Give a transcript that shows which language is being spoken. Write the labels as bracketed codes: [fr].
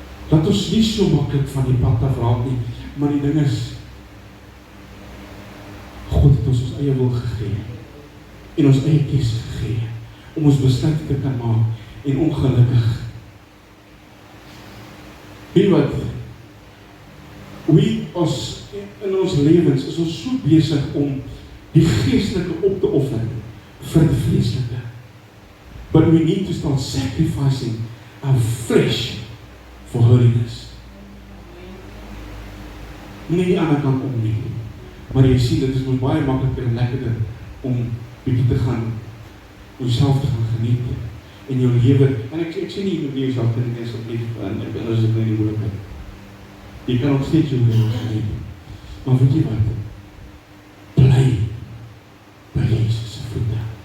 [af] Laat ons nie so maklik van die pad afraak nie, maar die ding is, God het ons eie wil gegee, en ons eie keuse gegee, om ons besluit te kan maak, en ongelukkig. Weet jy wat, in ons lewens is ons so besig om die geestelike op te offer vir die vleeslike. [en] But we need to start sacrificing our flesh for holiness. [af] Nie die ander kant om nie. Maar jy sien, dit is ons baie makliker en lekkerder om bietjie te gaan, jouself te gaan geniet en jou lewe, en ek sê nie, jy moet nie jouself geniet asseblief, en ek is dit nie die moeilikheid. Jy kan nog steeds jou lewe geniet. Maar weet jy wat? Bly by Jesus se voete.